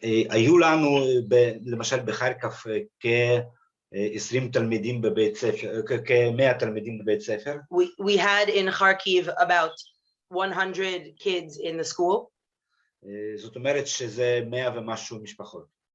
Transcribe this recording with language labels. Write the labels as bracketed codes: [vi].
[he] היו לנו, למשל בחרקוב, כ-20 תלמידים בבית ספר, כ-100 תלמידים בבית ספר. [en] We had in Kharkiv about 100 kids in the school. [he] זאת אומרת שזה 100 ומשהו משפחות.